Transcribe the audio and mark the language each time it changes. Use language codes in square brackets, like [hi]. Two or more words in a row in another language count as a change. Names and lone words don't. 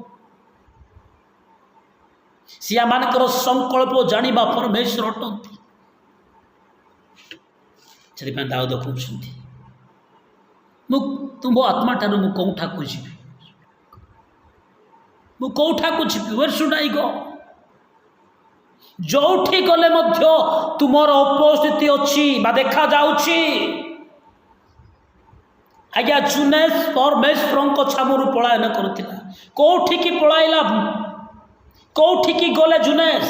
[or] ସିଏମାନଙ୍କର ସଂକଳ୍ପ ଜାଣିବା ପରମେଶ୍ୱର ଅଟନ୍ତି। ସେଥିପାଇଁ ଦାଉଦ କହୁଛନ୍ତି, ମୁଁ ତୁମ ଆତ୍ମାଠାରୁ ମୁଁ କେଉଁଠାକୁ ଯିବି, ମୁଁ କେଉଁଠାକୁ ଯିବି, [en] where should I go? [or] ଯୋଉଠି ଗଲେ ମଧ୍ୟ ତୁମର ଉପସ୍ଥିତି ଅଛି ବା ଦେଖାଯାଉଛି। ଆଜ୍ଞା ଜୁନେସ୍ ପରମେଶ୍ୱରଙ୍କ ଛାମୁରୁ ପଳାୟନ କରୁଥିଲା। କେଉଁଠିକି ପଳାଇଲା, କେଉଁଠିକି ଗଲେ ଜୁନେସ୍?